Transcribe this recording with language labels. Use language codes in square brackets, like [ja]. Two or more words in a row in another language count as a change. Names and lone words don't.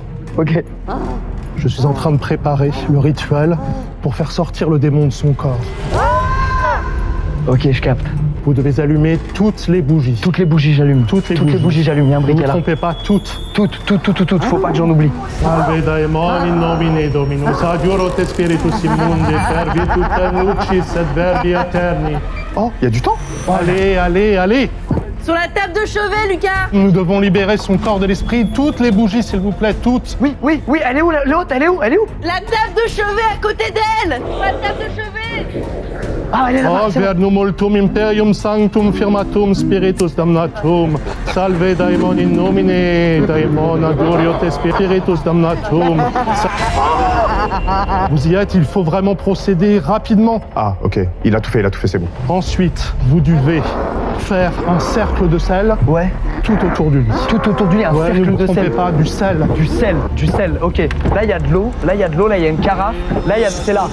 [fr] Ok. Je suis en train de préparer le rituel pour faire sortir le démon de son corps. Ok, je capte. Vous devez allumer toutes les bougies. Toutes les bougies, j'allume. Toutes les bougies, j'allume. Il y a un Ne briquet vous là. trompez pas, toutes. Toutes. Faut pas que j'en oublie. [la] Salve daemon in nomine Dominus, adiorot spiritus immundi, per virtutem lucis et verbi aeterni. [fr] Oh, il y a du temps. Allez. Sur la table de chevet, Lucas. Nous devons libérer son corps de l'esprit. Toutes les bougies, s'il vous plaît, toutes. Oui, elle est où l'autre? Elle est où? La table de chevet à côté d'elle. La table de chevet. Ah, elle est là-bas. [la] Oh, verbum multum imperium sanctum firmatum spiritus damnatum. Salve daemon in nomine daemon adoriot spiritus damnatum. [fr] Vous y êtes, il faut vraiment procéder rapidement. Ah, ok. Il a tout fait, c'est bon. Ensuite, vous devez faire un cercle de sel. Ouais. Tout autour du lit. Tout autour du lit, un Ouais, ne cercle vous de trompez sel. pas, du sel. Du sel, ok. Là, il y a de l'eau, là, il y a une carafe, là, c'est là.